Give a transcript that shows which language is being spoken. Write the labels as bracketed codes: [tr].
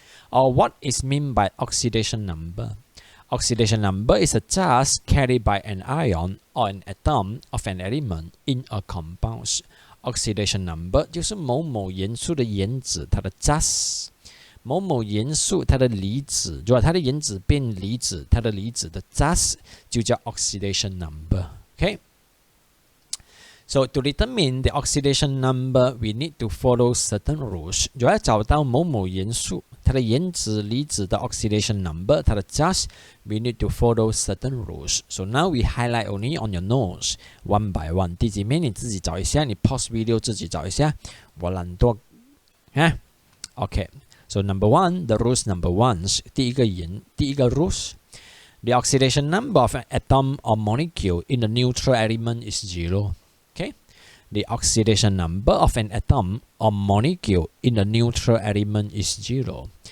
[en] Or what is mean by oxidation number? Oxidation number is a charge carried by an ion or an atom of an element in a compound。Oxidation number [zh] 就是某某元素的原子它的 [en] charge， [zh] 某某元素它的离子，如果它的原子变离子，它的离子的 [en] charge [zh] 就叫 [en] oxidation number。Okay？So to determine the oxidation number, we need to follow certain rules. [zh] 如果要找到某某元素它的原子离子的 oxidation number， 它的 charge， [en] we need to follow certain rules. So now we highlight only on your notes, one by one. [zh] 弟姐妹你自己找一下，你 pause video 自己找一下，我懒惰。 [en] Okay. So number one, the rules number one. [zh] 第一个 [en] rules. The oxidation number of an atom or molecule in the neutral element is 0。Okay? The oxidation number of an atom or molecule in the neutral element is 0.